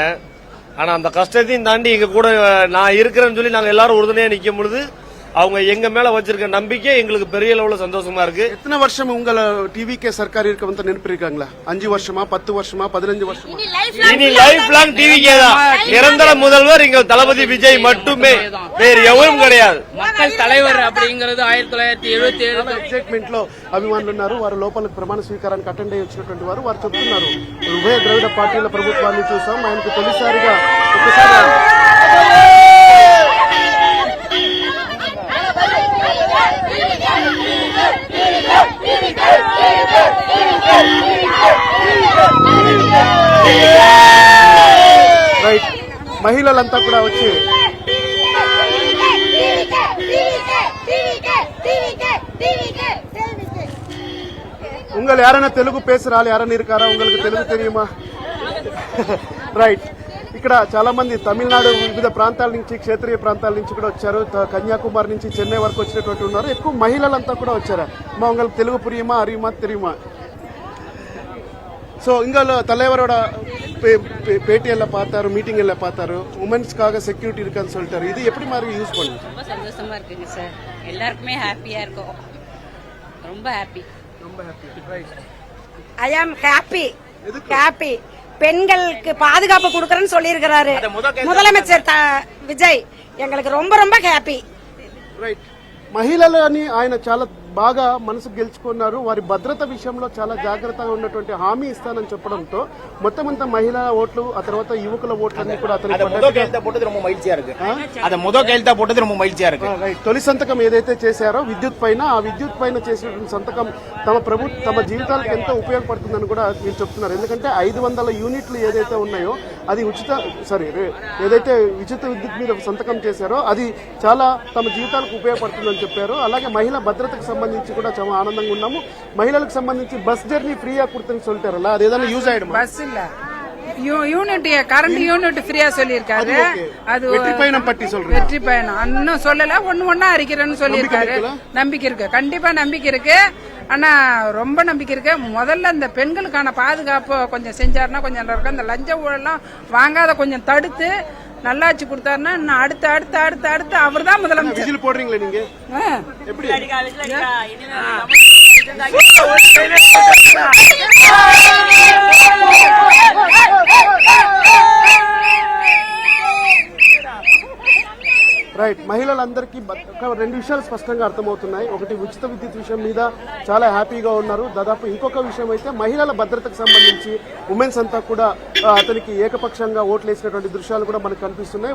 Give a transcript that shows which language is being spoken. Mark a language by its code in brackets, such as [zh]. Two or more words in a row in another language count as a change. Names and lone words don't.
[ta] ஆனா அந்த கஷ்டத்தையும் தாண்டி எங்க கூட நான் இருக்கிறேன்னு சொல்லி நாங்க எல்லாரும் உறுதுணையா நிக்கும் பொழுது அவங்க எங்க மேல வச்சிருக்க நம்பிக்கை எங்களுக்கு பெரிய அளவுல சந்தோஷமா இருக்கு. எத்தனை வருஷம் உங்களை டிவிகே சர்க்கார் இருக்க வந்து நினைப்பிருக்காங்களா? 5 வருஷமா, 10 வருஷமா, 15 வருஷமா? இனி [en] life long [ta] டிவிகே தான். நிரந்தர முதல்வர் எங்க தளபதி விஜய் மட்டுமே, வேறு எவரும் கிடையாது. மக்கள் தலைவர் அப்படிங்கிறது 1977 [te] ఎగ్జైట్మెంట్ లో అభిమానులు ఉన్నారు. వారు లోపలికి ప్రమాణ స్వీకారానికి అటెండ్ అయ్యి వచ్చినటువంటి వారు చెప్తున్నారు, ఉభయ ద్రవిడ పార్టీల ప్రభుత్వాన్ని చూసాం, ఆయనకు తొలిసారిగా ఒకసారి రైట్ మహిళలంతా కూడా వచ్చి [ta] உங்கள் யாரన్నా తెలుగు பேசுறாள் யாரన్నా இருக்காரா? உங்களுக்கு తెలుగు தெரியுமா? [te] రైట్ ఇక్కడ చాలా మంది తమిళనాడు వివిధ ప్రాంతాల నుంచి, క్షేత్రీయ ప్రాంతాల నుంచి కూడా వచ్చారు. కన్యాకుమారి నుంచి చెన్నై వరకు వచ్చినటువంటి ఉన్నారు. ఎక్కువ మహిళలంతా కూడా వచ్చారు. [ta] உங்களுக்கு తెలుగు புரியுமா, அறியுமா, தெரியுமா? ஸோ இங்கே தலைவரோட பேட்டி எல்லாம் பார்த்தாரு, மீட்டிங் எல்லாம் பார்த்தாரு. உமன்ஸ்க்காக செக்யூரிட்டி இருக்கான்னு சொல்லிட்டாரு. இது எப்படி மாதிரி யூஸ் பண்ணுங்க? ரொம்ப சந்தோஷமா இருக்குங்க சார். எல்லாருக்குமே ஹாப்பியா இருக்கும். ரொம்ப ஹாப்பி. [en] I am happy. [ta] பெண்களுக்கு பாதுகாப்பு கொடுக்கறேன்னு சொல்லியிருக்கிறாரு முதலமைச்சர் விஜய். எங்களுக்கு ரொம்ப ரொம்ப హ్యాపీ. [te] రైట్ మహిళలని ఆయన చాలా బాగా మనసు గెలుచుకున్నారు. వారి భద్రత విషయంలో చాలా జాగ్రత్తగా ఉన్నటువంటి హామీ ఇస్తానని చెప్పడంతో మొత్తం అంతా మహిళా ఓట్లు, ఆ తర్వాత యువకుల ఓట్లన్నీ కూడా తొలి సంతకం ఏదైతే చేశారో విద్యుత్ పైన, ఆ విద్యుత్ పైన చేసినటువంటి సంతకం తమ జీవితాలకు ఎంతో ఉపయోగపడుతుందని కూడా మీరు చెప్తున్నారు. ఎందుకంటే 500 యూనిట్లు ఏదైతే ఉన్నాయో అది ఏదైతే ఉచిత విద్యుత్ మీద సంతకం చేశారో అది చాలా తమ జీవితాలకు ఉపయోగపడుతుందని చెప్పారు. అలాగే మహిళా భద్రతకు సంబంధించి కూడా చాలా ఆనందంగా ఉన్నాము. మహిళలకు సంబంధించి బస్ జర్నీ [ta] ఫ్రీயா கொடுத்தேன்னு சொல்லிட்டாரல்ல, அது ஏதாவது யூஸ் ஆயிடுமா? பஸ் இல்ல, [en] unit current unit [ta] ஃப்ரீயா சொல்லியிருக்காரு. அது வெற்றி பயணம் பற்றி சொல்றேன். வெற்றி பயணம் இன்னும் சொல்லல, ஒன்னா அறிக்கிறேன்னு சொல்லியிருக்காரு. நம்பிக்கை இருக்கு, கண்டிப்பா நம்பிக்கை இருக்கு. ஆனா ரொம்ப நம்பிக்கை இருக்கு. முதல்ல இந்த பெண்களுக்கான பாதுகாப்பு கொஞ்சம் செஞ்சாருன்னா கொஞ்சம் நல்லா இருக்கும். இந்த லஞ்ச ஊழலாம் வாங்காத கொஞ்சம் தடுத்து நல்லாச்சு கொடுத்தாருன்னா இன்னும் அடுத்து அவர் தான் முதலமைச்சர். விசில் போடுறீங்களா நீங்க? எப்படி? [te] రైట్ మహిళలందరికీ రెండు విషయాలు స్పష్టంగా అర్థమవుతున్నాయి. ఒకటి, ఉచిత విద్యుత్ విషయం మీద చాలా హ్యాపీగా ఉన్నారు. దాదాపు ఇంకొక విషయం అయితే మహిళల భద్రతకు సంబంధించి ఉమెన్స్ అంతా కూడా అతనికి ఏకపక్షంగా ఓట్లు వేసినటువంటి దృశ్యాలు కూడా మనకు కనిపిస్తున్నాయి.